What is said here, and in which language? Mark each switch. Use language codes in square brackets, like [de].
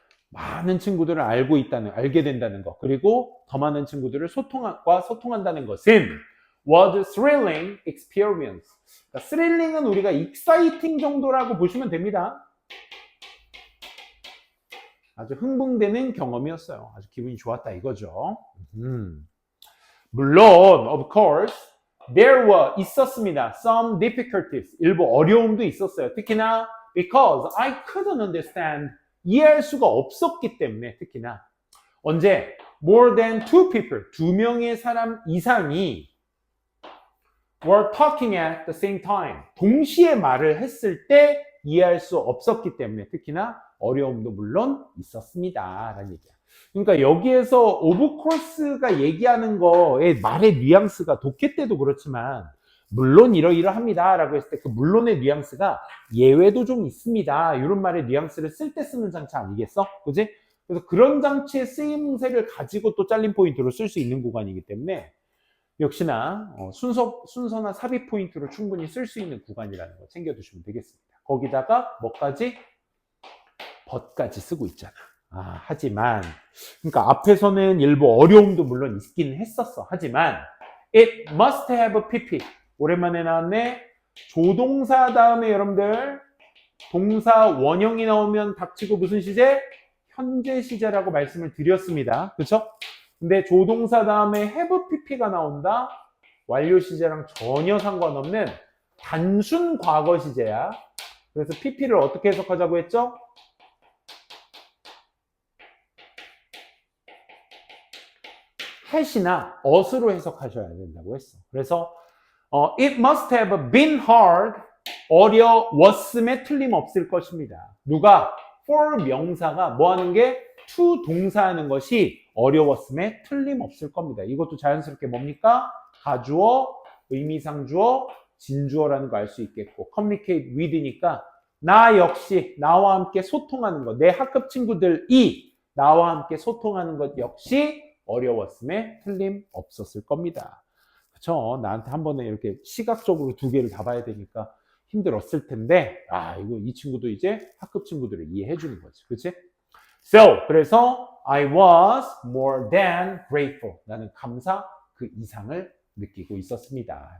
[ko] 많은 친구들을 알게 된다는 것, 그리고 더 많은 친구들을 소통한다는 것은 [en] was a thrilling experience. [ko] 그러니까 thrilling은 우리가 exciting 정도라고 보시면 됩니다. 아주 흥분되는 경험이었어요. 아주 기분이 좋았다 이거죠. [en] 물론, of course, there were [ko] 있었습니다. [en] Some difficulties. [ko] 일부 어려움도 있었어요. [en] 특히나 because I couldn't understand. [ko] 이해할 수가 없었기 때문에 특히나 언제? [en] More than two people. [ko] 두 명의 사람 이상이 [en] were talking at the same time. [ko] 동시에 말을 했을 때 이해할 수 없었기 때문에 특히나 어려움도 물론 있었습니다. 라는 얘기야. 그러니까 여기에서 오브 코스가 얘기하는 거에 말의 뉘앙스가 독해 때도 그렇지만 물론 이러이러합니다 라고 했을 때 그 물론의 뉘앙스가 예외도 좀 있습니다. 이런 말의 뉘앙스를 쓸 때 쓰는 장치 아니겠어? 그지? 그래서 그런 장치의 쓰임새를 가지고 또 잘린 포인트로 쓸 수 있는 구간이기 때문에 역시나 순서나 삽입 포인트로 충분히 쓸 수 있는 구간이라는 거 챙겨두시면 되겠습니다. 거기다가 뭐까지? but까지 쓰고 있잖아. 하지만 그러니까 앞에서는 일부 어려움도 물론 있긴 했었어. [en] 하지만 it must have pp. [ko] 오랜만에 나왔네. 조동사 다음에 여러분들 동사 원형이 나오면 닥치고 무슨 시제? 현재 시제라고 말씀을 드렸습니다. 그렇죠? 근데 조동사 다음에 have pp가 나온다. 완료 시제랑 전혀 상관없는 단순 과거 시제야. 그래서 pp를 어떻게 해석하자고 했죠? has이나 us로 해석하셔야 된다고 했어. [en] 그래서 it must have been hard. [ko] 어려웠음에 틀림없을 것입니다. 누가? for 명사가 뭐 하는 게? to 동사하는 것이 어려웠음에 틀림없을 겁니다. 이것도 자연스럽게 뭡니까? 가주어, 의미상 주어, 진주어라는 거 알 수 있겠고 communicate with니까 나 역시 나와 함께 소통하는 것, 내 학급 친구들이 나와 함께 소통하는 것 역시 어려웠음에 틀림없었을 겁니다. 그쵸? 나한테 한 번에 이렇게 시각적으로 두 개를 다 봐야 되니까 힘들었을 텐데, 이 친구도 이제 학급 친구들을 이해해 주는 거지. 그치? [en] So, 그래서 I was more than grateful. [ko] 나는 감사 그 이상을 느끼고 있었습니다.